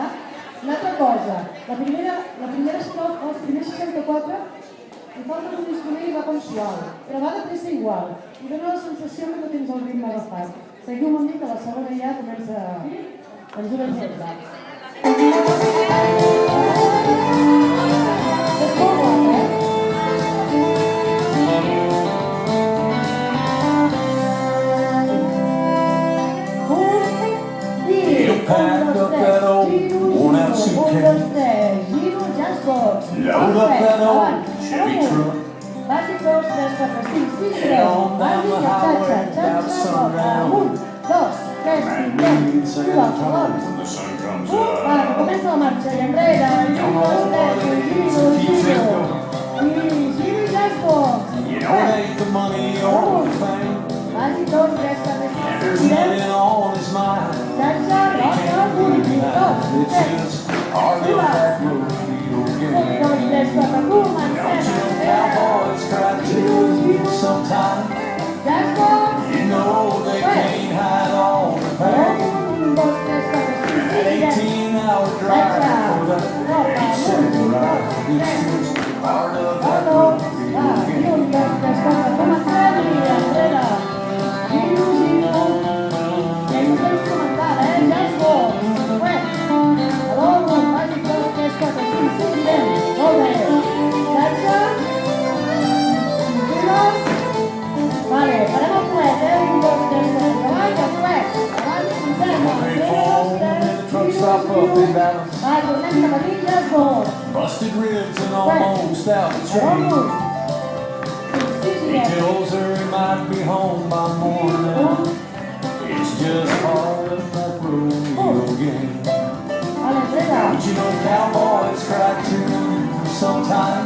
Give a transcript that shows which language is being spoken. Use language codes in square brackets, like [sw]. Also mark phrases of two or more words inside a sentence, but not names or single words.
[ca] Una altra cosa, la primera estrofa, els primers 64, li falta un instrument i va com suau, però va de pressa igual, i dona la sensació que no tens el ritme agafat. Seguiu amb mi que la segona ja comença ens una mica. És molt guap, [en] You packed up that old worn-out suitcase, [ca] giro, jazzbox, [en] load up that old Chevy truck, [ca] bàsic 2, 3, 4, 5, 6, 7, [en] head on down [ca] bàsic, [en] the highway about sundown. [ca] 1, 2, 3, [en] Man, [ca] 5, [en] you ain't saying [ca] 6, [en] time [ca] 7, [en] when the sun comes [ca] va, [en] up. [ca] comença la marxa i enrere, [en] Come on, buddy, so keep it going. [ca] giro i jazzbox. [en] You know it ain't the money or the fame, [ca] Bàsic 2, 3, 4, 5, [en] and there's [ca] 6, 7, [en] nothing on his mind. [ca] xatxa, roca, 1, 2, 3, [en] It's just part of that rodeo game. [ca] 2, 3, 4, [en] Don't you know cowboys cry too sometimes? [ca] jazzbox. [en] You know they can't hide all the pain. [ca] 1, 2, 3, 4, 5, 6, 7, [en] 18-hour drive for that 8-second ride. It's just part of that rodeo game. [ca] 1, 2, 3, 4, comencem i enrere. Giro, giro. I és un instrumental, jazzbox. Taló, bàsic 2, 3, 4, 5, 6, girem. Molt bé. Xatxa. Giros. Vale, farem el fuet, 1, 2, 3, 4, davant i el fuet. Davant i comencem. [en] Hey, phone, and the truck stop up in Dallas. [ca] Va, tornem cap aquí, jazzbox. [en] Busted ribs and almost out the chain. He tells her he might be home by morning. It's just part of that rodeo game. Don't you know cowboys cry too sometimes?